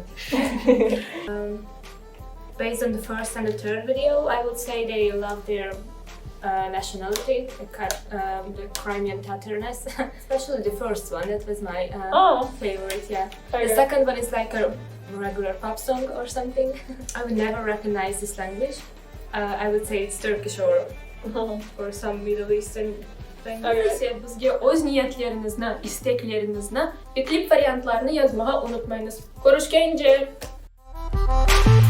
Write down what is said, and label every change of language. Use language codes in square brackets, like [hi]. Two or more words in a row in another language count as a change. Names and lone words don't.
[en] Based on the first and the third video, I would say they love their nationality, the Crimean Tatarness. Especially the first one, that was my favorite, yeah. Okay. The second one is like a regular pop song or something. I would never recognize this language. I would say it's Turkish or some Middle Eastern language. [crh] Bizga o'z niyatlaringizni, isteklerinizни ve klip variantlarini yozmağa unutmayınız. Görüşkence.